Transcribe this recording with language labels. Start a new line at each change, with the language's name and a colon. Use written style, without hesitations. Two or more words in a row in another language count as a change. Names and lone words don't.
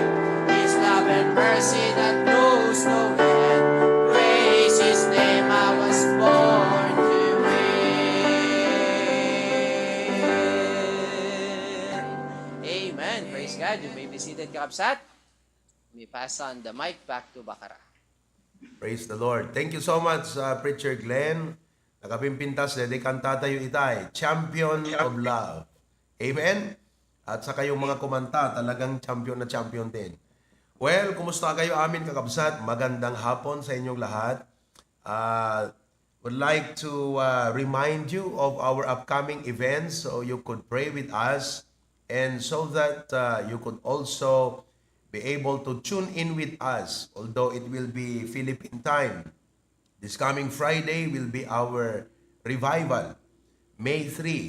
English: His love and mercy that knows no end, praise His name, I was born to win. Amen. Praise God. You may be seated, Kakabsat. We pass on the mic back to Bakara. Praise the Lord. Thank you so much, Preacher Glenn.
Iloko: Nakapimpintas, dede kanta tayo itay.
English: Champion of Love. Amen?
Filipino: At saka yung mga kumanta, talagang champion na champion din. Well,
Iloko: kumusta kayo amin kakabsat?
Filipino: Magandang hapon sa inyong lahat.
English: Would like to remind you of our upcoming events so you could pray with us and so that you could also be able to tune in with us, although it will be Philippine time. This coming Friday will be our revival, May 3.